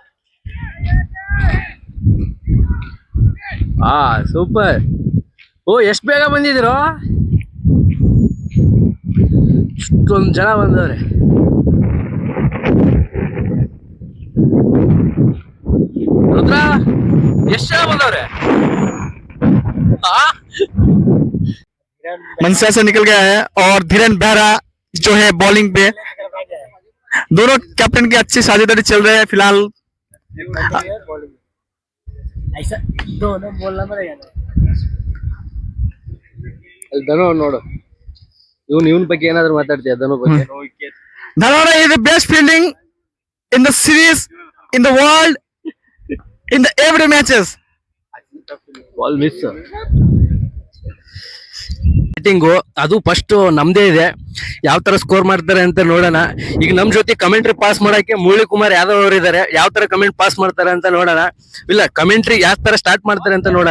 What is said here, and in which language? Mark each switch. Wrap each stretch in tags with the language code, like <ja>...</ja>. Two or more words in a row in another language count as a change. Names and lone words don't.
<kn>ಸೂಪರ್. ಓ, ಎಷ್ಟು ಬೇಗ ಬಂದಿದ್ದೀರೋ, ಇಷ್ಟೊಂದು ಜನ ಬಂದವ್ರೆ. ರುದ್ರ, ಎಷ್ಟು ಜನ ಬಂದವ್ರೆ?</kn> <hi>मनसा से निकल गया है और धीरेन बेहरा जो है बॉलिंग पे। दोनों कैप्टन की अच्छी साझेदारी चल रही है फिलहाल। ऐसा दोनों बोलना पड़ेगा।</hi> <kn>ಧನು ನೋಡು, ಇವನ್ ಬಗ್ಗೆ ಏನಾದ್ರು ಮಾತಾಡ್ತೀಯ? ಧನು ಬಗ್ಗೆ</kn> <en>धनोरा is the best fielding in the series, in the world, in the every matches. ball miss.</en> <kn>ಬ್ಯಾಟಿಂಗು ಅದು ಫಸ್ಟ್ ನಮ್ದೇ ಇದೆ. ಯಾವ ತರ ಸ್ಕೋರ್ ಮಾಡ್ತಾರೆ ಅಂತ ನೋಡೋಣ. ಈಗ ನಮ್ ಜೊತೆ</kn> <en>commentary pass</en> <kn>ಮಾಡಕ್ಕೆ ಮುರಳಿ ಕುಮಾರ್ ಯಾದವ್ ಅವರು ಇದಾರೆ. ಯಾವ ತರ</kn> <en>comment pass</en> <kn>ಮಾಡ್ತಾರೆ ಅಂತ ನೋಡೋಣ. ಇಲ್ಲ, ಕಮೆಂಟ್ರಿ ಯಾವ ತರ ಸ್ಟಾರ್ಟ್ ಮಾಡ್ತಾರೆ ಅಂತ ನೋಡೋಣ.</kn>